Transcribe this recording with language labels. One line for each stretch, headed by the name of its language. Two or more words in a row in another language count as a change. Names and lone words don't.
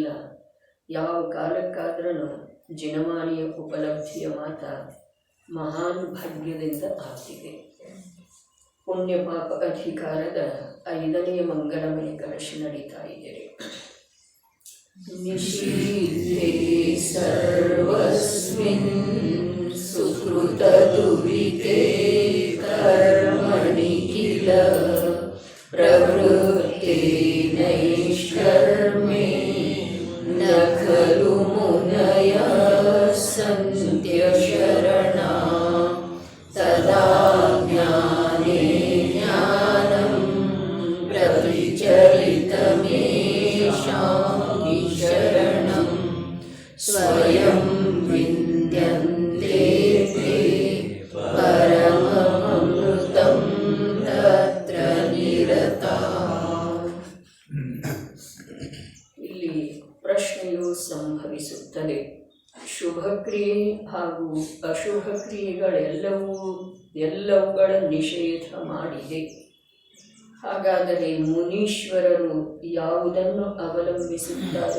Kannada: ಯಾವ ಕಾಲಕ್ಕಾದ್ರೂ ಜಿನವಾಣಿಯ ಉಪಲಬ್ಧಿಯ ಮಾತ ಮಹಾನ್ ಭಾಗ್ಯದಿಂದ ಆಗ್ತಿದೆ. ಪುಣ್ಯ ಪಾಪ ಅಧಿಕಾರದ 5ನೇ ಮಂಗಲಮಯ ಕಲಶ ನಡೀತಾ ಇದೆ.
Sanskrit: ನಿಷೀಧೆ ಸರ್ವಸ್ಮಿನ್ ಸುಕೃತ ದುರಿತೆ ಕರ್ಮಣಿ ಕಿಲ ಪ್ರವೃತ್ತೆ ನೈಷ್ಕರ್ಮೇ ನ ಖಲು ಮುನಯ ಸಂತ್ಯ ಶರಣ ತದಾ ಜ್ಞಾನೇ ಜ್ಞಾನಂ ಪ್ರವಿಚಲಿತಮೇಷಾಂ ಶರಣಂ ಸ್ವಯಂ ವಿದ್ಯಂತೆ ಪರಮಮೃತಂ ತತ್ರ ನಿರತಾ.
Kannada: ಇಲ್ಲಿ ಪ್ರಶ್ನೆಯು ಸಂಭವಿಸುತ್ತದೆ. ಶುಭ ಕ್ರಿಯೆ ಹಾಗೂ ಅಶುಭ ಕ್ರಿಯೆಗಳೆಲ್ಲವುಗಳ ನಿಷೇಧ ಮಾಡಿದೆ. ಹಾಗಾದರೆ ಮುನೀಶ್ವರರು ಯಾವುದನ್ನು ಅವಲಂಬಿಸುತ್ತಾರೆ?